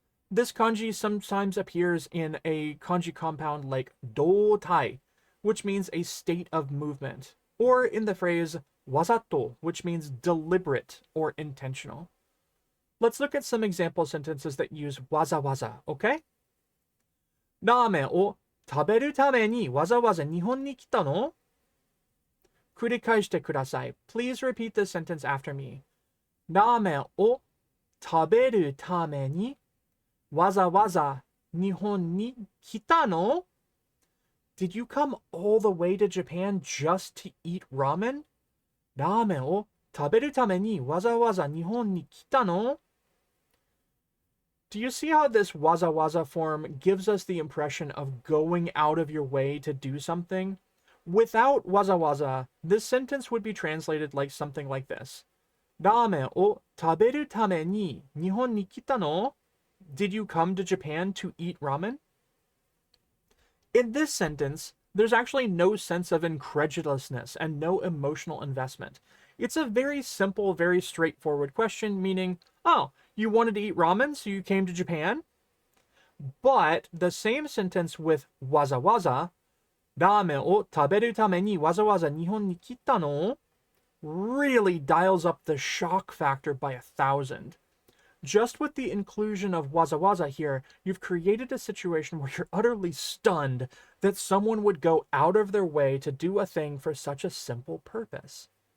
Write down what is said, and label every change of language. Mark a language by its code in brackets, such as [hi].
[en] This kanji sometimes appears in a kanji compound like doutai, which means a state of movement, or in the phrase wazato, which means deliberate or intentional. Let's look at some example sentences that use waza waza, okay? [ja] ラーメンを食べるためにわざわざ日本に来たの? 繰り返してください. [en] Please repeat this sentence after me. [ja] ラーメンを食べるためにわざわざ日本に来たの? [en] Did you come all the way to Japan just to eat ramen? [ja] ラーメンを食べるためにわざわざ日本に来たの? [en] Do you see how this waza waza form gives us the impression of going out of your way to do something? Without waza waza, this sentence would be translated like something like this. [ja] ラーメンを食べるために日本に来たの? [en] Did you come to Japan to eat ramen? In this sentence, there's actually no sense of incredulousness and no emotional investment. It's a very simple, very straightforward question, meaning, oh, you wanted to eat ramen, so you came to Japan? But the same sentence with waza waza, [ja] ラーメンを食べるためにわざわざ日本に来たの? [en] Really dials up the shock factor by 1,000. Just with the inclusion of waza waza here, you've created a situation where you're utterly stunned that someone would go out of their way to do a thing for such a simple purpose.